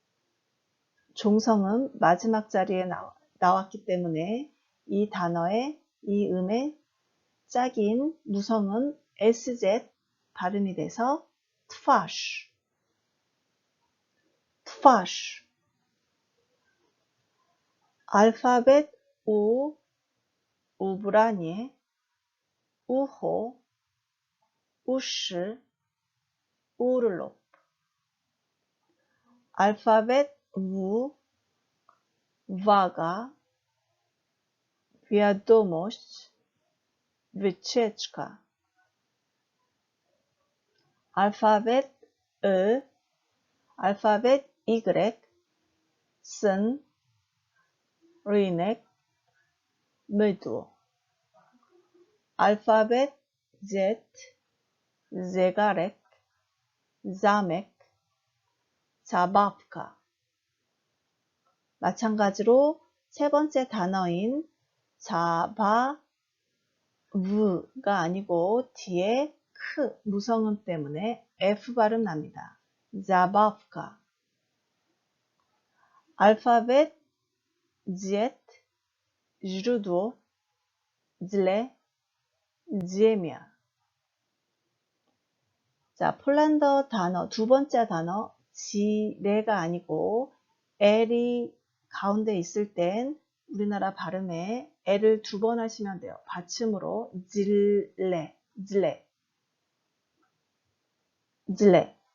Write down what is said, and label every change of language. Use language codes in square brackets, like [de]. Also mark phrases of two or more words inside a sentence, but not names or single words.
[ko] 종성음 마지막 자리에 나왔기 때문에 이 단어의 이 음의 짝인 무성음 SZ 발음이 돼서 트파쉬, 트파쉬. 알파벳 U, [pl] ubranie, ucho, uszy, urlop. [ko] 알파벳 V, [pl] vaga, wiadomość, wycieczka. [ko] 알파벳 E, 알파벳 Y, [pl] syn, rynek, mydło. [ko] 알파벳 Z, [pl] zegarek, zamek, zabawka. [ko] 마찬가지로 세 번째 단어인 자바브가 아니고 뒤에 크 무성음 때문에 F 발음 납니다. [pl] 자바브카. [ko] 알파벳 Z, [pl] źródło, źle, ziemia. [ko] 자, 폴란드 단어, 두 번째 단어, 지레가 아니고 L이 가운데 있을 땐 우리나라 발음에 L을 두 번 하시면 돼요. 받침으로 질레, 질레, 질레.